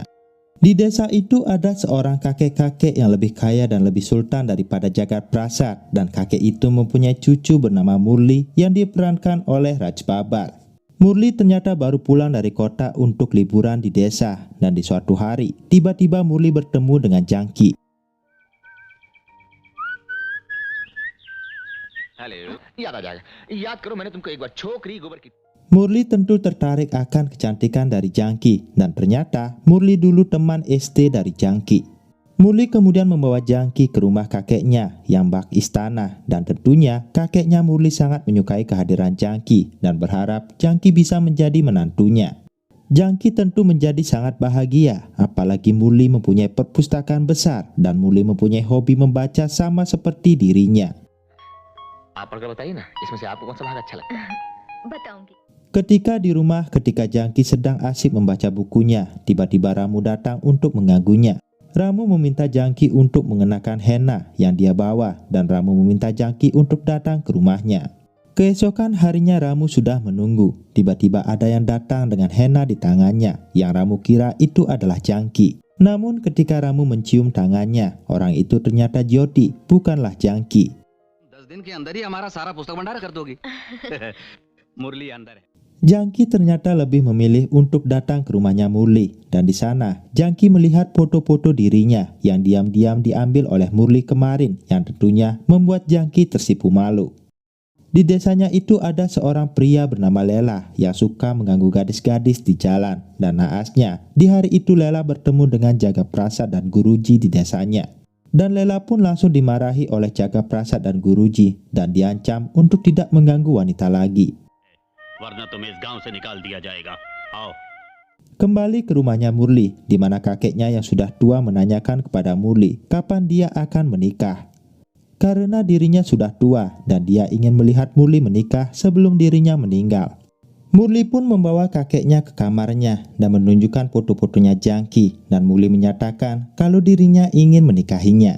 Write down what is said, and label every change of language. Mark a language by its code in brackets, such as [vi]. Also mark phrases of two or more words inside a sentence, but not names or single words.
[id] Di desa itu ada seorang kakek-kakek yang lebih kaya dan lebih sultan daripada Jagat Prasad, dan kakek itu mempunyai cucu bernama Murli yang diperankan oleh Raj Babbar. Murli ternyata baru pulang dari kota untuk liburan di desa, dan di suatu hari tiba-tiba Murli bertemu dengan Jangki. [hi] हेलो, याद आ जाएगा। याद करो मैंने तुमको एक बार छोकरी गोबर की। [id] Murli tentu tertarik akan kecantikan dari Jangki, dan ternyata Murli dulu teman SD dari Jangki. Murli kemudian membawa Jangki ke rumah kakeknya yang bak istana, dan tentunya kakeknya Murli sangat menyukai kehadiran Jangki dan berharap Jangki bisa menjadi menantunya. Jangki tentu menjadi sangat bahagia, apalagi Murli mempunyai perpustakaan besar dan Murli mempunyai hobi membaca sama seperti dirinya. [hi] आप पढ़कर बताइए ना, इसमें से आपको कौन सा भाग अच्छा लगता है? बताऊंगी। [id] Ketika di rumah, ketika Jangki sedang asik membaca bukunya, tiba-tiba Ramu datang untuk mengganggunya. Ramu meminta Jangki untuk mengenakan henna yang dia bawa, dan Ramu meminta Jangki untuk datang ke rumahnya. Keesokan harinya Ramu sudah menunggu. Tiba-tiba ada yang datang dengan henna di tangannya, yang Ramu kira itu adalah Jangki. Namun ketika Ramu mencium tangannya, orang itu ternyata Jyoti, bukanlah Jangki. [hi] 10 दिन के अंदर ही हमारा सारा पुस्तक भंडार कर दोगी। मुरली अंदर है। [id] Jangki ternyata lebih memilih untuk datang ke rumahnya Murli, dan di sana Jangki melihat foto-foto dirinya yang diam-diam diambil oleh Murli kemarin, yang tentunya membuat Jangki tersipu malu. Di desanya itu ada seorang pria bernama Lela yang suka mengganggu gadis-gadis di jalan, dan naasnya di hari itu Lela bertemu dengan Jagat Prasad dan Guruji di desanya. Dan Lela pun langsung dimarahi oleh Jagat Prasad dan Guruji dan diancam untuk tidak mengganggu wanita lagi. [hi] वरना तुम्हें इस गांव से निकाल दिया जाएगा। आओ। [id] Kembali ke rumahnya Murli, di mana kakeknya yang sudah tua menanyakan kepada Murli kapan dia akan menikah. Karena dirinya sudah tua dan dia ingin melihat Murli menikah sebelum dirinya meninggal. Murli pun membawa kakeknya ke kamarnya dan menunjukkan foto-fotonya Jangki, dan Murli menyatakan kalau dirinya ingin menikahinya.